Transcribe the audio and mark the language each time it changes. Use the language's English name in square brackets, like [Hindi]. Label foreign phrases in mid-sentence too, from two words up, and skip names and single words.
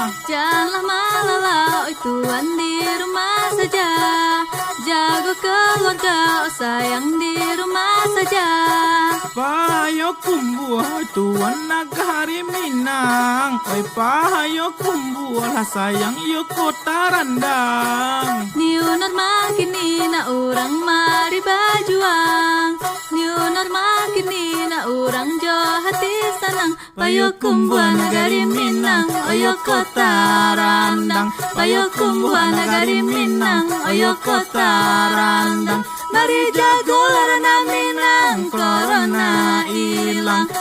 [Indonesian] Janganlah malala, oi Tuhan di rumah saja. Jaga keluarga, oh sayang di rumah saja. [Minangkabau] Pahayo kumbuah, oi Tuhan nagari Minang. Oi pahayo kumbuah, lah sayang yo kota randang. [English] New normal [Minangkabau] kini na orang mari bajuang. [English] New normal [Minangkabau] kini na orang jo hati senang. Payo kumbuan nagari Minang, oyo kota randang. Payo kumbuan nagari Minang, oyo kota randang. Mari jago larana Minang, corona ilang.